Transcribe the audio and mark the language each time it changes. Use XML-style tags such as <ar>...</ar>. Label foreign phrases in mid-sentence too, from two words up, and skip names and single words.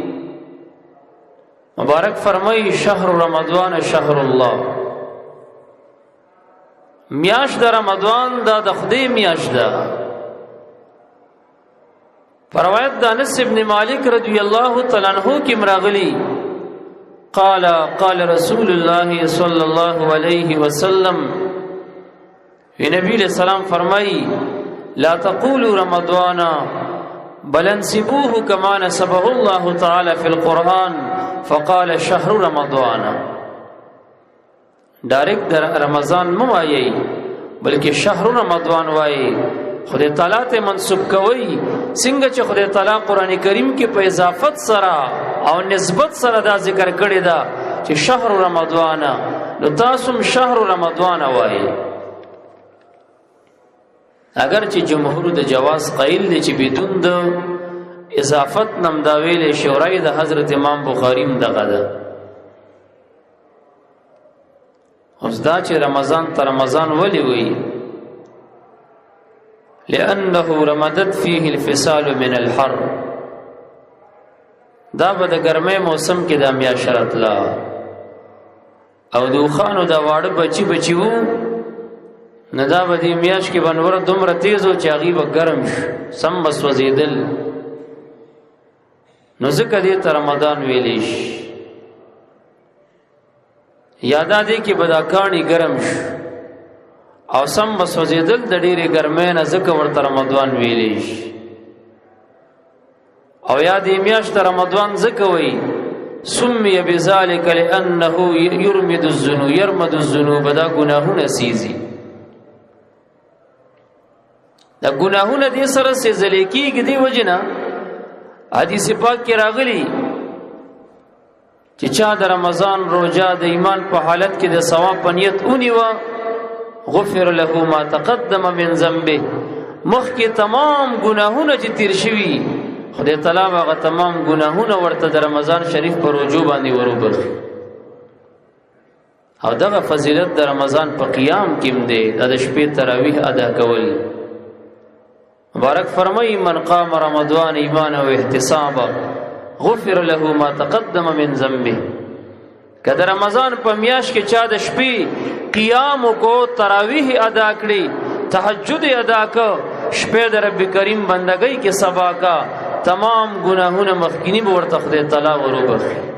<ps>مبارک فرمای</ps> <ar>شهر رمضان شهر الله،</ar> <ps>میاشت د رمضان دا د خدای میاشت ده. پر روایت د</ps> <ar>انس ابن مالک رضی الله تعالی عنہ</ar> <ps>کې مراغلی</ps> <ar>قال رسول الله صلی الله علیه وسلم، نبی علیہ السلام فرمائی لا تقولوا رمضان بل انسبوه كما نسبه الله تعالى في القرآن فقال شهر رمضان.</ar> <ps>ډایرکټ در رمضان مو وایي بلکې</ps> <ar>شهر رمضان</ar> <ps>وایي. خدای تعالی ته منسوب کوي څنګه چې خدای تعالی قران کریم کې په اضافت سره او نسبت سره دا ذکر کړی دا چې</ps> <ar>شهر رمضان،</ar> <ps>نو تاسو</ps> <ar>شهر رمضان</ar> <ps>وایي. اگر چې جمهور د جواز قائل دي چې بدون د اضافت نم دا ویلې شورای د حضرت امام بخاری دغه ده. اوس دا چې رمضان ته رمضان ولی وی</ps> <ar>لأنه رمضت فيه الفصال من الحر،</ar> <ps>دا به د ګرمۍ موسم کې د میاشت راتله او د اوښانو دا واړه بچي وو، نه دا به دې میاشت کې بنور دومره تیز و چې هغې به ګرم شو سم به سوځېدل. نو ځکه دې ته رمضان ویلی شي. یا دا دې کې به دا کاڼي ګرم شو او سم به سوځېدل د ډېرې ګرمۍ نه، ځکه ورته رمضان ویلی شي. او یا دې میاشت رمضان ځکه وایي</ps> <ar>سمي بذلك لأنه يرمد الذنوب،</ar> <ps>دا ګناهونه سیزي. دا ګناهونه دې سره سیزلی کېږي. دې وجې نه حدیث پاک کې راغلی چې چا د رمضان روژه د ایمان په حالت کې د ثواب په نیت ونیوه</ps> <ar>غفر له ما تقدم من ذنبه،</ar> <ps>مخکې تمام ګناهونه چې تیر شوي خدای تعالی هغه تمام ګناهونه ورته د رمضان شریف په روژو باندې وروبخي. او دغه فضیلت د رمضان په قیام کې هم دی، د شپې تراویح ادا کول. مبارک فرمای</ps> <ar>من قام رمضان ایمانا و احتسابا غفر له ما تقدم من ذنبه.</ar> <ps>که د رمضان په میاشت کې چا د شپې قیام کو، تراویح ادا کړي، تهجد ادا کو، شپې د رب کریم بندګۍ کې سبا کا، تمام گناهونه مخکینی به ورته خدای تعالی وروبخي.</ps>